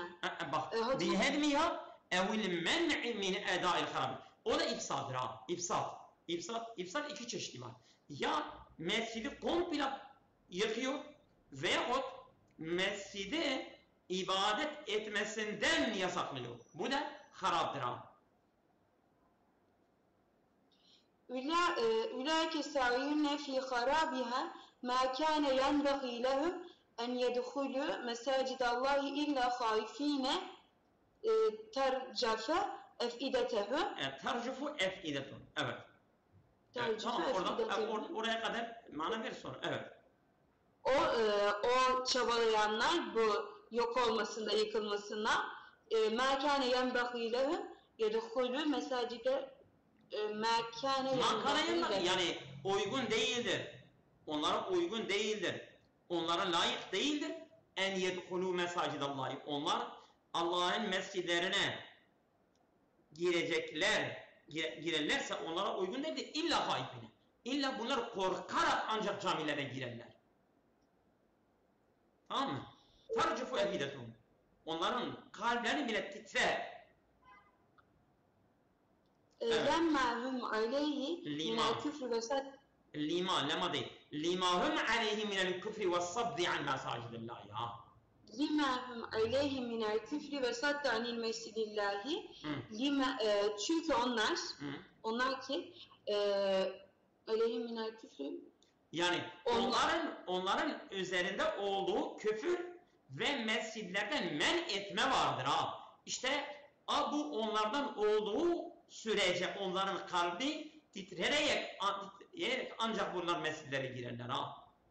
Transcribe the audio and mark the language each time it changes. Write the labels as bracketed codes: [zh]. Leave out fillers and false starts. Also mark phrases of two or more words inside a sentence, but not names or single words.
[ar] Bak, بهدمها أو المنع من أداء الخراب. [tr] O da ifsadır İfsad 2 çeşidi var. Ya mescidi komple yıkıyor veyahut mescide ibadet etmesinden yasaklıyor. Bu da haraptır ha. [ar] أولئك ساعون في خرابها ما كان ينبغي لهم أن يدخلوا مساجد الله إلا خائفين ترجف أفئدتهم. ترجف أفئدة. Evet. Tercufu [tr] Tamam, [ar] efidetehum. [tr] oraya kadar mana ver sonra. Evet. O çabalayanlar bu yok olmasında, yıkılmasına [ar] مَا كَانَ يَنْبَغِي لَهُمْ يَدْخُلُوا مَسَاجِدَ [tr] Yani uygun değildir. Onlara uygun değildir. Onlara layık değildir. [ar] أن يدخلوا مساجد الله. Onlar Allah'ın mescidlerine girerlerse onlara uygun değildir. إلا خائفين. [tr] İlla bunlar korkarak ancak camilere girerler. Tamam mı? [ar] ترجف أفئدتهم. [tr] Onların kalplerini bile titrer. [ar] لَمَّا هُمْ عَلَيْهِ مِنَ الْكُفْرِ وَسَدِّ [tr] lema değil. [ar] لما هم عليه من الكفر وصد عن مساجد الله. لِمَا هُمْ عَلَيْهِ مِنَ الْكُفْرِ وَسَدِّ عَنِ الْمَسْجِدِ اللّٰهِ [tr] çünkü onlar ki [ar] عليهم من الكفر, [tr] yani onların üzerinde olduğu küfür ve mescidlerden men etme vardır ha. İşte bu onlardan olduğu sürece onların kalbi titreyerek ancak bunlar mescidlere girerler ha.